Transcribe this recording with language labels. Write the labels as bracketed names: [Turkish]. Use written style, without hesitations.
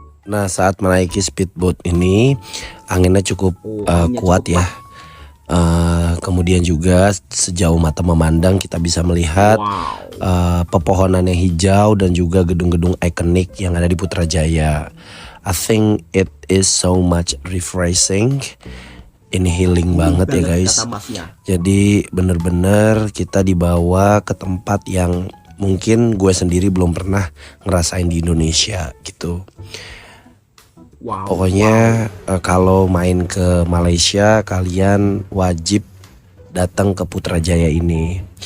[Indonesian] Nah, saat menaiki speedboat ini anginnya cukup kuat ya. Kemudian juga sejauh mata memandang kita bisa melihat pepohonan yang hijau dan juga gedung-gedung ikonik yang ada di Putrajaya. [English] I think it is so much refreshing. [Indonesian] Ini healing banget ya guys. Jadi bener-bener kita dibawa ke tempat yang mungkin gue sendiri belum pernah ngerasain di Indonesia gitu. Pokoknya kalau main ke Malaysia kalian wajib datang ke Putrajaya ini.